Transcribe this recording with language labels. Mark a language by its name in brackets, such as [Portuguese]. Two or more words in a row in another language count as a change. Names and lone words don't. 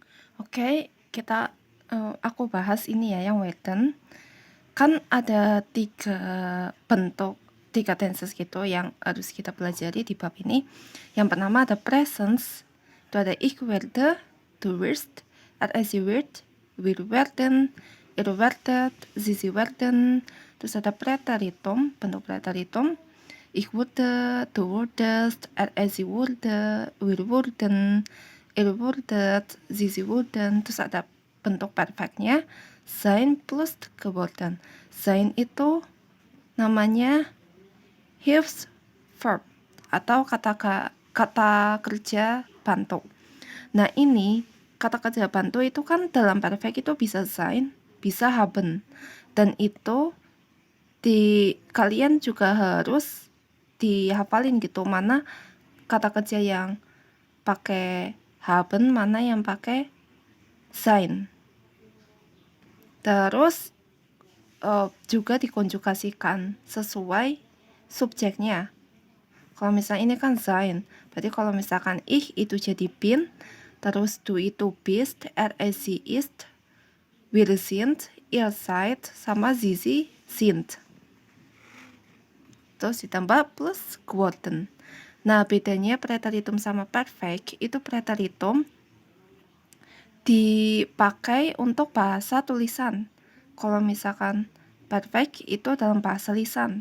[Indonesian] Oke, aku bahas ini ya, yang Western. Kan ada tiga tenses gitu yang harus kita pelajari di bab ini. Yang pertama ada presence, itu ada [German] ich werde, du wirst, sie wird, wir werden, ihr werdet, sie werden. [Indonesian] Terus ada preteritum, bentuk preteritum. [German] Ich wurde, du wurdest, sie wurde, wir wurden, ihr wurdet, sie wurden. [Indonesian] Terus ada bentuk perfectnya, [German] sein plus geworden. [Indonesian] Sein itu namanya Hilfsverb atau kata kerja bantu. Nah, ini kata kerja bantu itu kan dalam perfect itu bisa sein, bisa haben. Dan itu kalian juga harus dihafalin gitu, mana kata kerja yang pakai haben, mana yang pakai sein. Terus juga dikonjugasikan sesuai subjeknya. Kalau misalnya ini kan sein, berarti kalau misalkan ich itu jadi bin, terus du itu [German] bist, sie ist, wir sind, ihr seid, [Indonesian] sama [German] sie sind. [Indonesian] Terus ditambah [German] plus geworden. [Indonesian] Nah, bedanya preteritum sama perfect, itu preteritum dipakai untuk bahasa tulisan. Kalau misalkan perfect itu dalam bahasa lisan.